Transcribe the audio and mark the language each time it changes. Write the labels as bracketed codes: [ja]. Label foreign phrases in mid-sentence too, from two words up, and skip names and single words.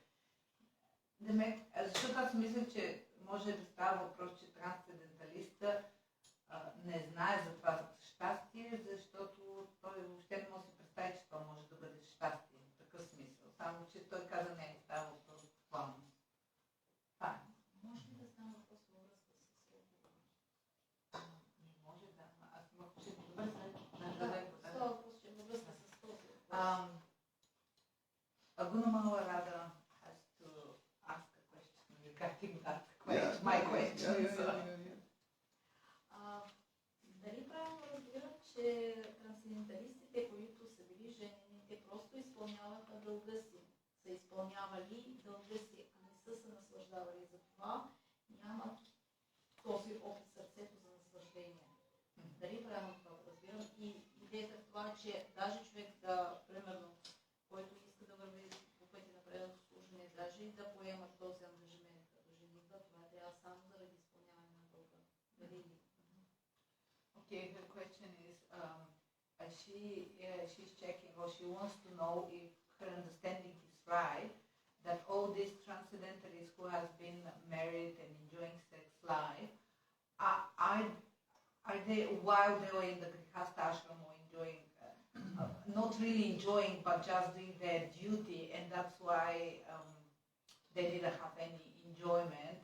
[bg] Защото аз мисля, че може да става въпрос, че трансценденталиста не знае за това щастие, защото той въобще не може да се представи, че това може да бъде щастие в такъв смисъл. Само, че той каза не става въпрос буквално. Може ли да става въпрос във връзка с свобода? Не може да. Аз имах, че става въпрос, че във връзка с този въпрос. [en] Agunamala Radha has to ask a question regarding that question, my question. [bg] Дали правилно разбирам, че трансценденталистите, които са били женени, те просто изпълняваха дълга си, са изпълнявали дълга си, а не са се наслаждавали. Затова нямат този опит в сърцето за наслаждение. Дали правилно това го разбирам? И идеята в това, че даже човек да, примерно, който иска да върви по пътя на преданото служение, даже и да поема този ангажимент като женитба, това трябва само заради изпълняване на Бога. [en] Okay, her question is, she's checking, or she wants to know if her understanding is right, that all these transcendentalists who has been married and enjoying sex life, are they, while they were in the Grihastha ashram, or enjoying, not really enjoying, but just doing their duty, and that's why they didn't have any enjoyment.